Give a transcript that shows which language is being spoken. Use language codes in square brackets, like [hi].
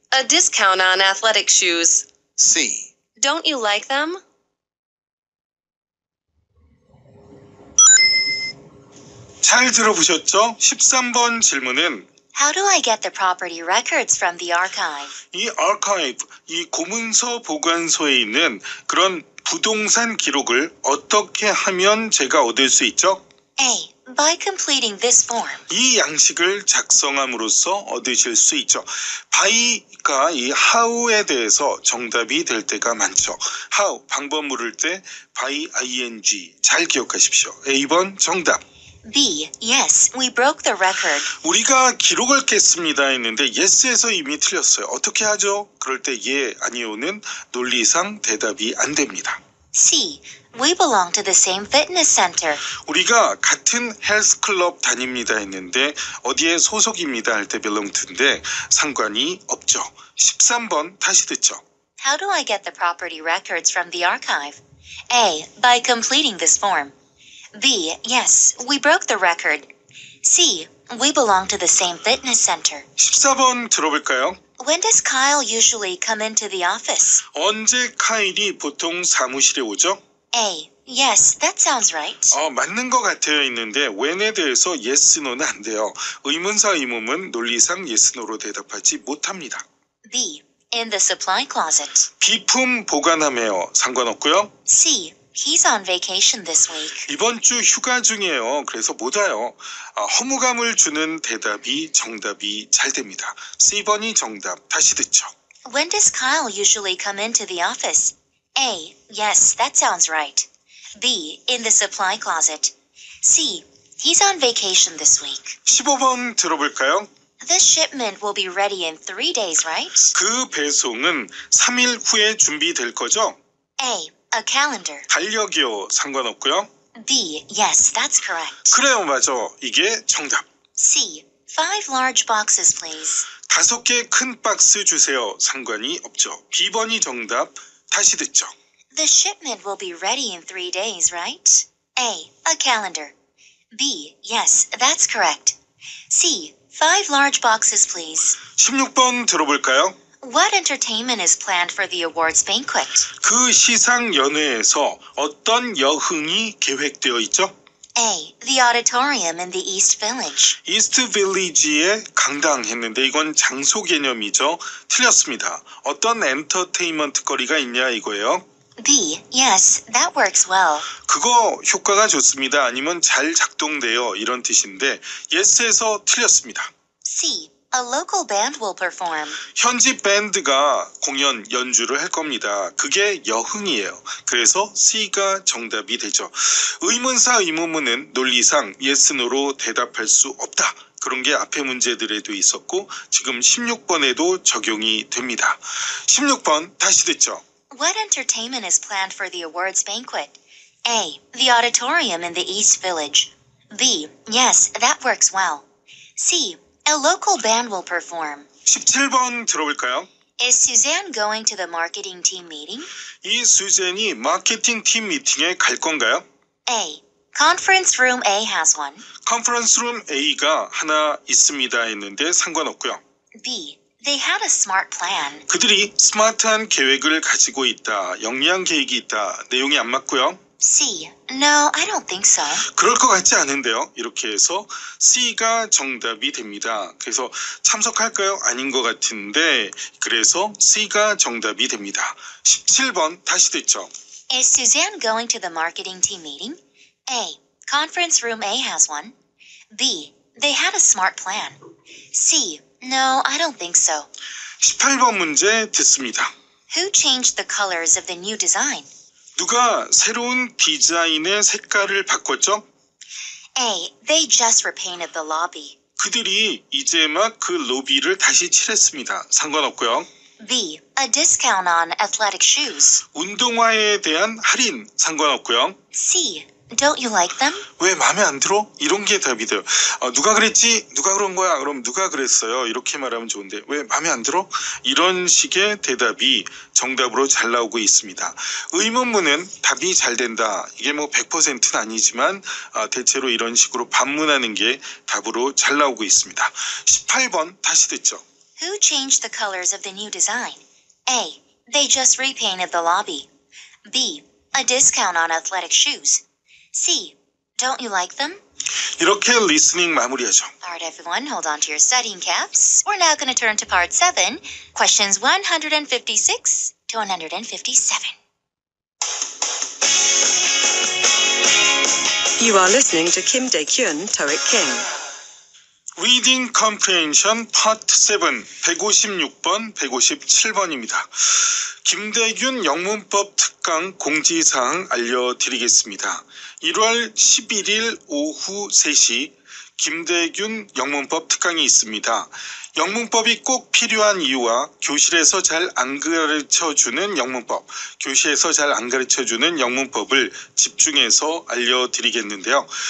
[en] A discount on athletic shoes. C. Don't you like them? [ko] 잘 들어보셨죠? 13번 질문은 [en] How do I get the property records from the archive? [ko] 이 archive, 이 고문서 보관소에 있는 그런 부동산 기록을 어떻게 하면 제가 얻을 수 있죠? [en] A. By completing this form. [ko] 이 양식을 작성함으로써 얻으실 수 있죠. by가 이 how에 대해서 정답이 될 때가 많죠. how, 방법 물을 때 by ing 잘 기억하십시오. A번 정답. [en] B. Yes, we broke the record. [ko] 우리가 기록을 깼습니다 했는데 yes에서 이미 틀렸어요. 어떻게 하죠? 그럴 때 예, 아니오는 논리상 대답이 안 됩니다. [en] C. We belong to the same fitness center. [ko] 우리가 같은 헬스클럽 다닙니다 했는데 어디에 소속입니다 할 때 belong to인데 상관이 없죠. 13번 다시 듣죠. [en] How do I get the property records from the archive? A. By completing this form. B. Yes, we broke the record. C. We belong to the same fitness center. [ko] 14번 들어볼까요? [en] When does Kyle usually come into the office? [ko] 언제 카일이 보통 사무실에 오죠? [en] A. Yes, that sounds right. [ko] 맞는 것 같아요 있는데 when에 대해서 yes, no는 안 돼요. 의문사 의문문 논리상 yes, no로 대답하지 못합니다. [en] B. In the supply closet. [ko] 비품 보관함에요. 상관없고요. [en] C. He's on vacation this week. [ko] 이번 주 휴가 중이에요. 그래서 못 와요. 허무감을 주는 대답이 정답이 잘 됩니다. C번이 정답. 다시 듣죠. [en] When does Kyle usually come into the office? A. Yes, that sounds right. B. In the supply closet. C. He's on vacation this week. [ko] 15번 들어볼까요? [en] This shipment will be ready in 3 days, right? [ko] 그 배송은 3일 후에 준비될 거죠? [en] A. A calendar. [ko] 달력이요. 상관없고요. [en] B. Yes, that's correct. [ko] 그래요. 맞아. 이게 정답. [en] C. 5 large boxes, please. [ko] 5개 큰 박스 주세요. 상관이 없죠. B번이 정답. 다시 듣죠. [en] The shipment will be ready in 3 days, right? A. A calendar. B. Yes, that's correct. C. 5 large boxes, please. [ko] 16번 들어볼까요? [en] What entertainment is planned for the awards banquet? [ko] 그 시상연회에서 어떤 여흥이 계획되어 있죠? [en] A. The auditorium in the East Village. [ko] 이스트 빌리지에 강당했는데 이건 장소 개념이죠. 틀렸습니다. 어떤 엔터테인먼트 거리가 있냐 이거예요. [en] B. Yes, that works well. [ko] 그거 효과가 좋습니다. 아니면 잘 작동돼요. 이런 뜻인데 yes에서 틀렸습니다. [en] C. A local band will perform. [ko] 현지 밴드가 공연 연주를 할 겁니다. 그게 여흥이에요. 그래서 C가 정답이 되죠. 의문사 의문문은 논리상 yes, no로 대답할 수 없다. 그런 게 앞에 문제들에도 있었고 지금 16번에도 적용이 됩니다. 16번 다시 듣죠. [en] What entertainment is planned for the awards banquet? A. The auditorium in the East Village. B. Yes, that works well. C. A local band will perform. [ko] 17번 들어볼까요? [en] Is Suzanne going to the marketing team meeting? [ko] 이 수젠이 마케팅 팀 미팅에 갈 건가요? [en] A. Conference room A has one. [ko] 컨퍼런스 룸 A가 하나 있습니다 했는데 상관없고요. [en] B. They had a smart plan. [ko] 그들이 스마트한 계획을 가지고 있다. 영리한 계획이 있다. 내용이 안 맞고요. [en] C. No, I don't think so. [ko] 그럴 것 같지 않은데요. 이렇게 해서 C가 정답이 됩니다. 그래서 참석할까요? 아닌 것 같은데 그래서 C가 정답이 됩니다. 17번 다시 듣죠. [en] Is Suzanne going to the marketing team meeting? A. Conference room A has one. B. They had a smart plan. C. No, I don't think so. [ko] 18번 문제 듣습니다. [en] Who changed the colors of the new design? [ko] 누가 새로운 디자인의 색깔을 바꿨죠? [en] A. They just repainted the lobby. [ko] 그들이 이제 막 그 로비를 다시 칠했습니다. 상관없고요. [en] B. A discount on athletic shoes. [ko] 운동화에 대한 할인 상관없고요. [en] C. Don't you like them? [ko] 왜 마음에 안 들어? 이런 게 답이 돼요. 누가 그랬지? 누가 그런 거야? 그럼 누가 그랬어요? 이렇게 말하면 좋은데 왜 마음에 안 들어? 이런 식의 대답이 정답으로 잘 나오고 있습니다. 의문문은 답이 잘 된다. 이게 뭐 100%는 아니지만 대체로 이런 식으로 반문하는 게 답으로 잘 나오고 있습니다. 18번 다시 듣죠. [en] Who changed the colors of the new design? A. They just repainted the lobby. B. A discount on athletic shoes. C. Don't you like them? [ko] 이렇게 리스닝 마무리하죠. [en] Alright everyone, hold on to your studying caps. We're now going to turn to part 7, questions 156 to 157. You are listening to Kim Dae-kyun, TOEIC King. Reading Comprehension Part 7 [ko] 156번, 157번입니다. 김대균 영문법 특강 공지사항 알려드리겠습니다. 1월 11일 오후 3시 김대균 영문법 특강이 있습니다. 영문법이 꼭 필요한 이유와 교실에서 잘 안 가르쳐주는 영문법, 교실에서 잘 안 가르쳐주는 영문법을 집중해서 알려드리겠는데요.